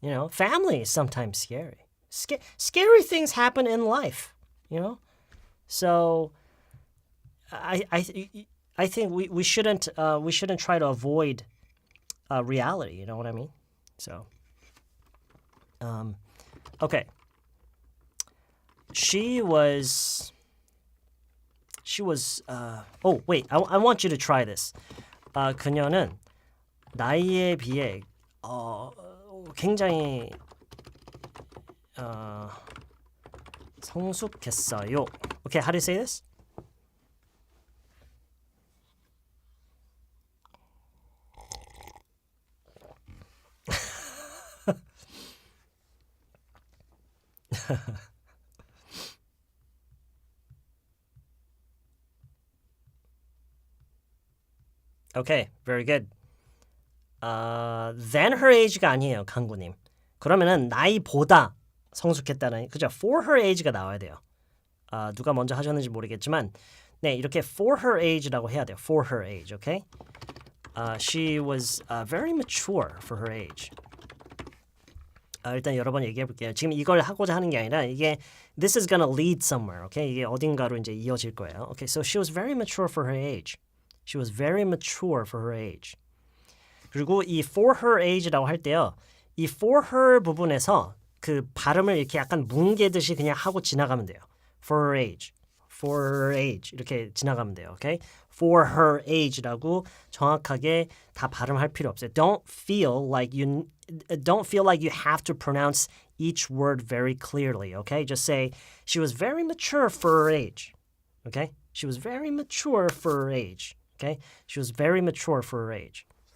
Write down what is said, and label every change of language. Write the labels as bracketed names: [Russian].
[English] Family is sometimes scary. Scary things happen in life, So I think we shouldn't try to avoid reality, you know what I mean? So okay. She was oh wait, I want you to try this. [Korean] 그녀는 나이에 비해 굉장히 성숙했어요. [English] Okay, how do you say this? Okay, very good. Than her age [Korean] 가 아니에요, 강구님. 그러면은 나이보다 성숙했다는 그죠? [English] For her age [Korean] 가 나와야 돼요. 누가 먼저 하셨는지 모르겠지만 네, 이렇게 [English] for her age [Korean] 라고 해야 돼요. [English] For her age, okay? She was very mature for her age. [Korean] 일단 여러 번 얘기해 볼게요. 지금 이걸 하고자 하는 게 아니라 이게 [English] this is gonna lead somewhere, okay? [Korean] 이게 어딘가로 이제 이어질 거예요. [English] Okay, so she was very mature for her age. She was very mature for her age. [Korean] 그리고 이 [English] for her age [Korean] 라고 할 때요. 이 [English] for her [Korean] 부분에서 그 발음을 이렇게 약간 뭉개듯이 그냥 하고 지나가면 돼요. [English] For her age. For her age. [Korean] 이렇게 지나가면 돼요. [English] Okay? For her age [Korean] 라고 정확하게 다 발음할 필요 없어요. [English] Don't feel like you have to pronounce each word very clearly. Okay? Just say she was very mature for her age. Okay? She was very mature for her age. Okay? She was very mature for her age.